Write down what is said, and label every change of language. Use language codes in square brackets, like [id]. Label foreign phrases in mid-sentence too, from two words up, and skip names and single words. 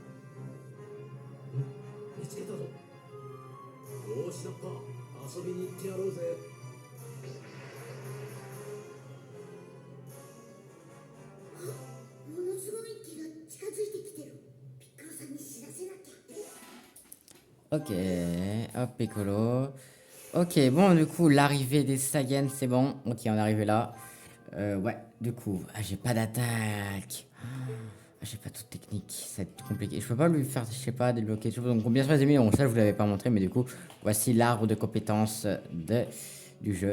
[ja] 見つけたぞ。よーしラッパー、遊びに行ってやろうぜ。ものすごい木が近づいてきてる。ピッコロさんに知らせなきゃ。 [fr] Ok, hop, Piccolo. Ok, bon, du coup, l'arrivée des Saiyans, c'est bon. Ok, on est arrivé là. Ouais, du coup, j'ai pas d'attaque. J'ai pas toute technique, ça va être compliqué. Je peux pas lui faire, je sais pas, débloquer. Donc, bien sûr, les amis, bon, ça, je vous l'avais pas montré, mais du coup, voici l'arbre de compétences du jeu.